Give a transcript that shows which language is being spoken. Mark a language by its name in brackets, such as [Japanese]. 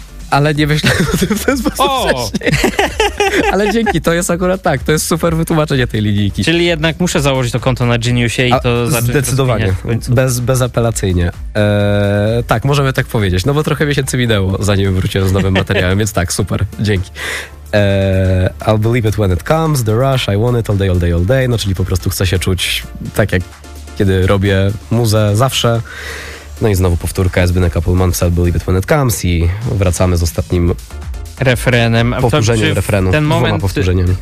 [Polish] Ale nie myślałem o tym w ten sposób wcześniej. Ale dzięki, to jest akurat tak. To jest super wytłumaczenie tej linijki. Czyli jednak muszę założyć to konto na Geniusie i to zacząć. Zdecydowanie, bezapelacyjnie. Tak, możemy tak powiedzieć. No bo trochę miesięcy minęło, zanim wróciłem z nowym materiałem, więc tak, super, dzięki. [English] I'll believe it when it comes, the rush, I want it all day, all day, all day. [Polish] No czyli po prostu chcę się czuć tak jak kiedy robię muzę zawsze. No i znowu powtórka, Zbynek Appleman, [English] I'll believe it when it comes [Polish] i wracamy z ostatnim refrenem. Powtórzeniem refrenu, ten moment, dwoma powtórzeniami.